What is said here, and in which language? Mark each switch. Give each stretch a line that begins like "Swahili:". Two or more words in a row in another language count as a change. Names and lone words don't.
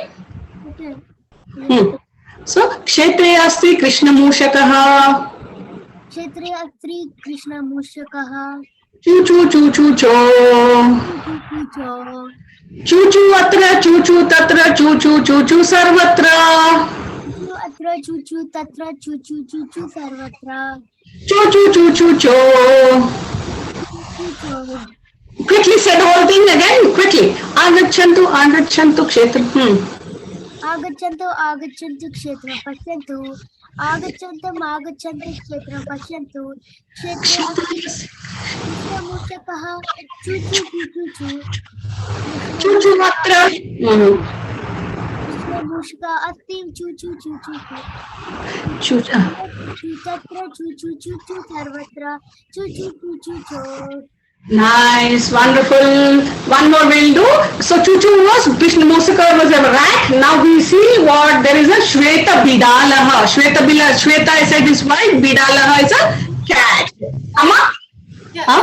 Sanskrit: So क्षेत्रे अस्ति कृष्ण मूषकः. क्षेत्रे अस्ति कृष्णमूषकः चू चू चू चू चू। चू चू अत्र चू चू तत्र चू चू चू चू सर्वत्र. अत्र चू चू तत्र चू चू चू चू सर्वत्र Choo choo choo choo choo.
English: Quickly say the whole thing again. Quickly.
Sanskrit: आगच्छन्तु आगच्छन्तु क्षेत्र. आगच्छन्तु आगच्छन्तु क्षेत्रं पश्यन्तु आगच्छन्तम् आगच्छन्तु क्षेत्रं पश्यन्तु क्षेत्रे अस्ति कृष्णमूषकः चू चू चू चू चू चू चू अत्र. कृष्णमूषकः अस्ति चू चू चू चू Choo. चू तत्र चू चू चू चू सर्वत्र चू चू चू चू चू
English: Nice, wonderful. One more we'll do. So choo choo was
Sanskrit: कृष्ण मूषकः
English: was a rat. Now we see what there is a
Sanskrit: श्वेत बिडालः.
English: Shweta I said is white. Bidalaha is a cat. Amma? yeah. Huh?